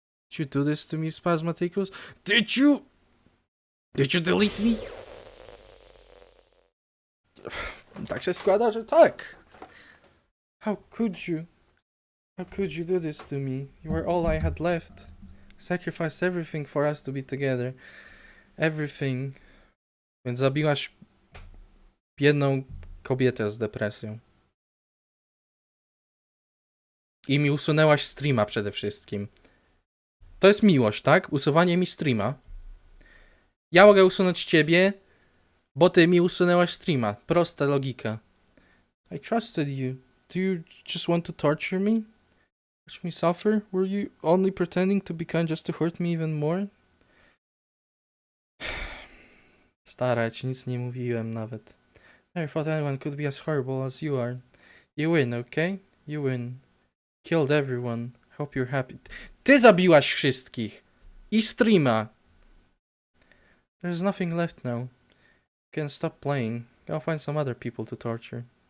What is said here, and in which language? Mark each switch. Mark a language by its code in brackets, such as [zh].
[en] Did you do this to me, Spasmaticus? Did you delete me? [pl] Tak się składa, że tak. [en] How could you? How could you do this to me? You were all I had left. Sacrificed everything for us to be together. Everything. [pl] Więc zabiłaś biedną kobietę z depresją. I mi usunęłaś streama przede wszystkim. To jest miłość, tak? Usuwanie mi streama. Ja mogę usunąć ciebie, bo ty mi usunęłaś streama. Prosta logika. [en] I trusted you. Do you just want to torture me? Watch me suffer? Were you only pretending to be kind just to hurt me even more? [pl] Stara, ja ci nic nie mówiłem nawet. [en] Never thought anyone could be as horrible as you are. You win, okay? You win. Killed everyone. Hope you're happy. [pl] Ty zabiłaś wszystkich! I streama! [en] There's nothing left now. You can stop playing. Go find some other people to torture.